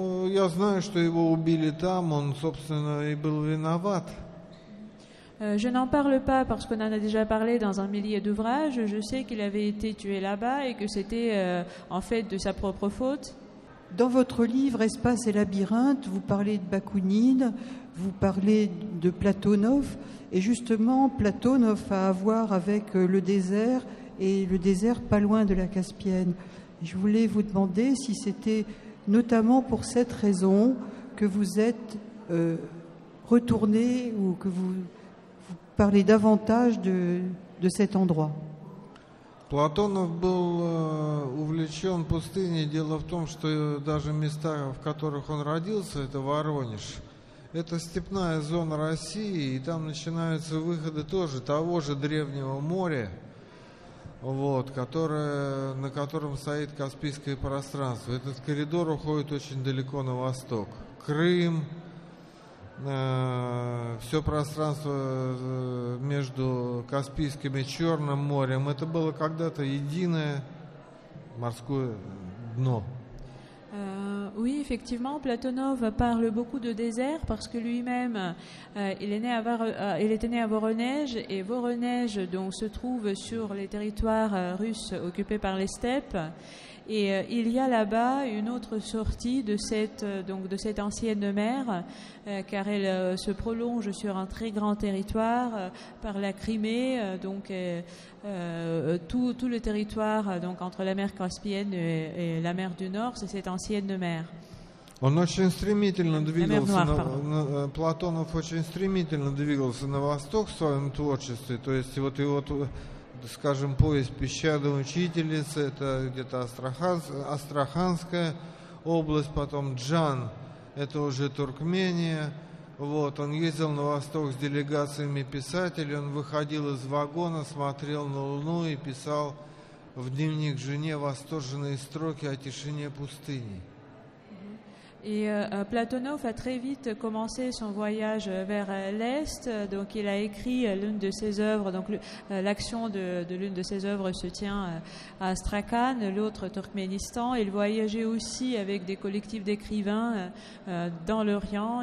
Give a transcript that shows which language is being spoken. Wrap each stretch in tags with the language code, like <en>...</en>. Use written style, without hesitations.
<ru>Я знаю, что его убили там, он, собственно, и был виноват.</ru> <fr>Je n'en parle pas parce qu'on en a déjà parlé dans un millier d'ouvrages. Je sais qu'il avait été tué là-bas et que c'était en fait de sa propre faute. Dans votre livre Espace et labyrinthe, vous parlez de Bakounine, vous parlez de Platonov, et justement Platonov a à voir avec le désert, et le désert pas loin de la Caspienne. Je voulais vous demander si c'était notamment pour cette raison que vous êtes retourné ou que vous parlez davantage de cet endroit.</fr> <ru>Платонов был увлечен пустыней. Дело в том, что даже места, в которых он родился, это Воронеж. Это степная зона России, и там начинаются выходы тоже того же древнего моря, на котором стоит Каспийское пространство. Этот коридор уходит очень далеко на восток. Крым, все пространство между Каспийским и Черным морем, это было когда-то единое морское дно.</ru> <fr>Oui, effectivement, Platonov parle beaucoup de désert parce que lui-même, il était né à Voronezh, et Voronezh donc se trouve sur les territoires russes occupés par les steppes. Et il y a là-bas une autre sortie de cette ancienne mer, car elle se prolonge sur un très grand territoire par la Crimée, tout le territoire donc entre la mer Caspienne et la mer du Nord, c'est cette ancienne mer.</fr> <ru>Он очень стремительно двигался, Платонов очень стремительно двигался на восток в своем творчестве, то есть вот его, скажем, повесть «Песчаная учительница», это где-то Астраханская область, потом Джан, это уже Туркмения. Он ездил на восток с делегациями писателей, он выходил из вагона, смотрел на Луну и писал в дневник жене восторженные строки о тишине пустыни.</ru> <fr>Et Platonov a très vite commencé son voyage vers l'Est. Donc il a écrit l'une de ses œuvres. Donc l'action de l'une de ses œuvres se tient à Astrakhan, l'autre Turkménistan. Il voyageait aussi avec des collectifs d'écrivains dans l'Orient.</fr>